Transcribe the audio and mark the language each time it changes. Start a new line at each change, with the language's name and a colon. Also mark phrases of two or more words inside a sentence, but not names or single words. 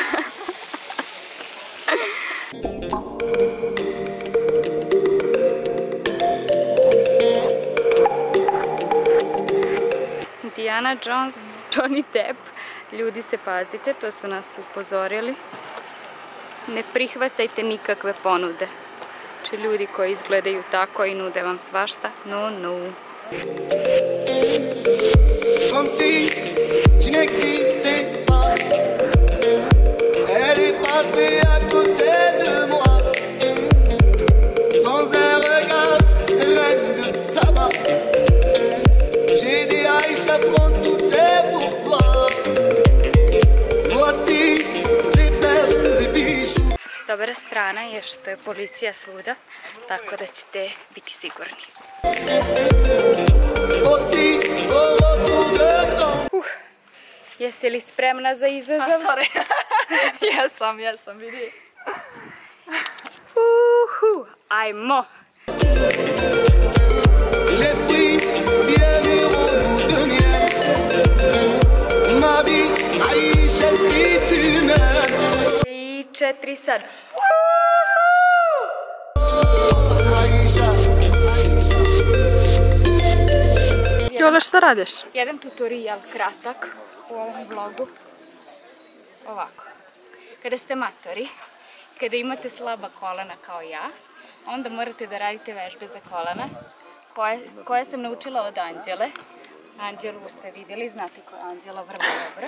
Serbian: Indiana Jones, Johnny Depp. Ljudi se pazite, to su nas upozorili. Ne prihvatajte nikakve ponude. Znači ljudi koji izgledaju tako i nude vam svašta, no.
French: Comme si je n'existais pas. Elle est passée à côté de moi. Sans un regard, reine de Saba. J'ai dit Aïcha, prends tout est pour toi. Voici les perles, les bijoux.
Serbian: Dobra strana je što je policija svuda, tako da ćete biti sigurni. Jesi li spremna za izazov? Sorry. Jesam, vidi. Ajmo!
French: Les fruits bien mûrs au goût de miel. Ma vie, Aïcha, si tu meurs.
Serbian: 3, 4 sad. Jole, šta radiš? Jedan tutorial kratak u ovom vlogu. Ovako. Kada ste matori, kada imate slaba kolena kao ja, onda morate da radite vežbe za kolena, koje sam naučila od Anđele, Anđelu ste vidjeli, znate ko je Anđela, vrlo dobro.